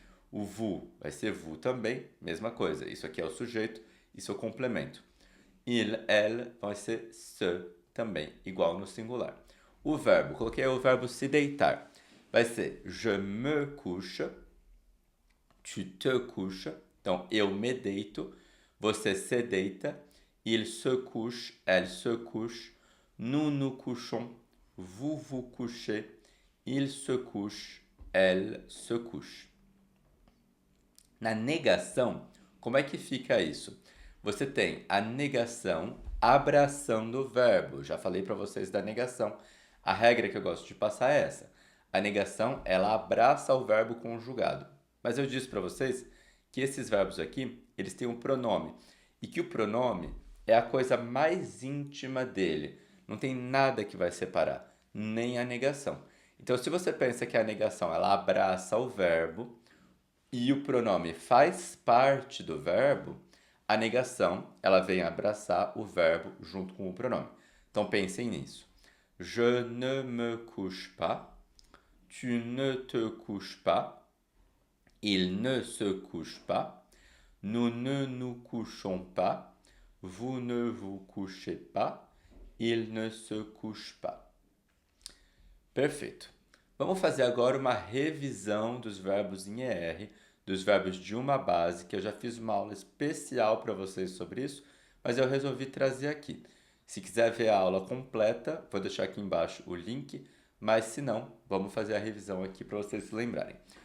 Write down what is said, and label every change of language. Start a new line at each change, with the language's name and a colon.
Portuguese: O vous vai ser vous também, mesma coisa. Isso aqui é o sujeito, isso é o complemento. Il, elle vai ser se também, igual no singular. O verbo, coloquei o verbo se deitar. Vai ser
French: je me couche, tu te couches.
Portuguese: Então, eu me deito, você se deita.
French: Il se couche, elle se couche. Nous nous couchons, vous vous couchez. Il se couche, elle se couche.
Portuguese: Na negação, como é que fica isso? Você tem a negação abraçando o verbo. Já falei para vocês da negação. A regra que eu gosto de passar é essa. A negação, ela abraça o verbo conjugado. Mas eu disse para vocês que esses verbos aqui, eles têm um pronome. E que o pronome é a coisa mais íntima dele. Não tem nada que vai separar, nem a negação. Então, se você pensa que a negação, ela abraça o verbo, e o pronome faz parte do verbo, a negação ela vem abraçar o verbo junto com o pronome. Então pensem nisso.
French: Je ne me couche pas. Tu ne te couches pas. Il ne se couche pas. Nous ne nous couchons pas. Vous ne vous couchez pas. Il ne se couche pas.
Portuguese: Perfeito. Vamos fazer agora uma revisão dos verbos em ER dos verbos de uma base, que eu já fiz uma aula especial para vocês sobre isso, mas eu resolvi trazer aqui. Se quiser ver a aula completa, vou deixar aqui embaixo o link, mas se não, vamos fazer a revisão aqui para vocês se lembrarem.